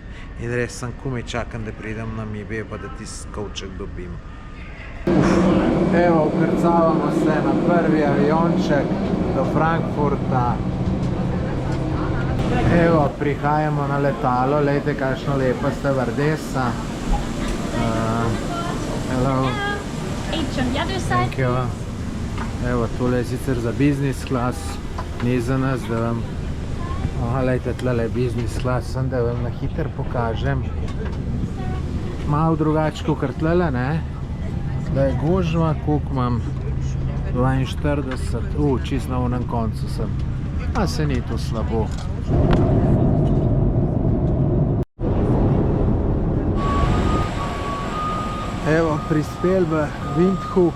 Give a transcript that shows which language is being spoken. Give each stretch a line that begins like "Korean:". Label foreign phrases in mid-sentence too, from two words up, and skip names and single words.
Slovenian: In res sem komaj čakam, da pridem na Namibijo, pa da tisti kovček dobim. Evo, vkrcavamo se na prvi avionček do Frankfurta. Evo, prihajamo na letalo, lejte, kakšno lepa stevardesa.
English: Hello. Thank you.
Slovenian: Evo, tole je sicer za
English: business class,
Slovenian: ni za nas, da vam... Aha, lejte, tlele je
English: business class,
Slovenian: sem da vam na hiter pokažem. Malo drugače kot tlele, ne? Da je gužva, koliko imam? 42, čist na onem koncu sem. A se ni to slabo. Evo, prispel v Windhoek.